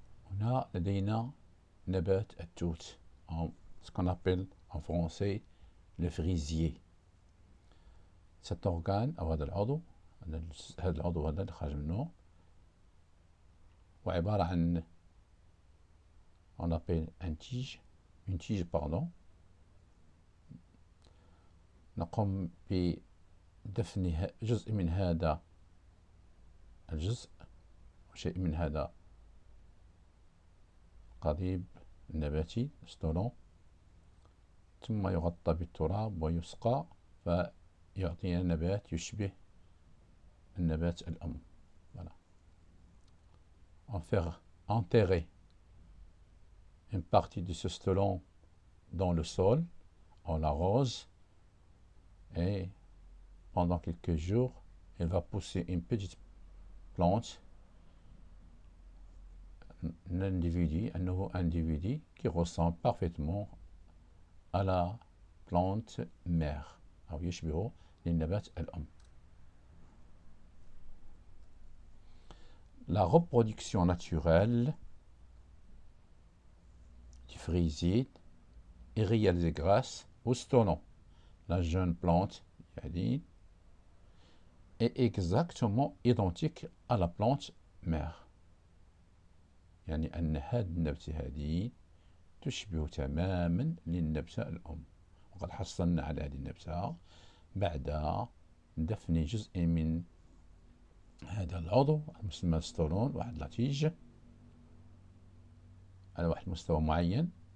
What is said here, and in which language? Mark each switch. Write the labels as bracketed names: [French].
[Arabic] هنا لدينا نبات التوت أو [French] ce qu'on appelle en français le frisier. cet organe [Arabic] أو هذا العضو هذا العضو هذا اللي خارج منه وعبارة عن [French] on appelle une tige pardon. [Arabic] نقوم بدفن جزء من هذا الجزء وشيء من هذا قضيب النباتي ستولون ثم يغطى بالتراب ويسقى فيعطينا نبات يشبه النبات الأم. [French] Voilà. On fait enterrer une partie de ce stolon dans le sol, on l'arrose et pendant quelques jours, elle va pousser une petite plante, un nouveau individu qui ressemble parfaitement à la plante mère [Arabic] أو يشبه للنبات الأم. [French] La reproduction naturelle du frisier est réalisée grâce au stolon. La jeune plante est exactement identique à la plante mère. [Arabic] يعني أن هذه النبتة هذه تشبه تماما للنبتة الأم. وقد حصلنا على هذه النبتة بعد دفن جزء من هذا العضو المسمى ستولون واحد لاتيج على واحد المستوى معين